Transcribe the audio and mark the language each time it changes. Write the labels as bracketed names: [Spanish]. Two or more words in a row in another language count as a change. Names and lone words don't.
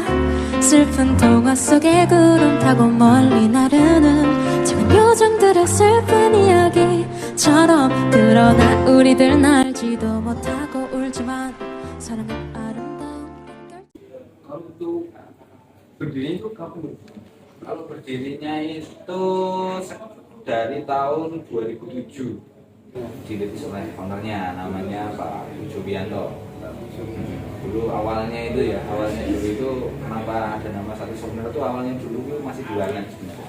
[Korean] 슬픈 동화 속에 구름 타고 멀리 나르는 작은 요정들의 슬픈 이야기처럼 그러나 우리들 알지도 못하고 울지만 사랑은 아름다운 [Indonesian] Kalau untuk berdiri itu kapan? Kalau berdirinya itu dari tahun 2007 dirintis oleh foundernya namanya Pak Jubianto. Dulu awalnya itu kenapa ada nama satu souvenir itu awalnya dulu itu masih di warnet sebenarnya.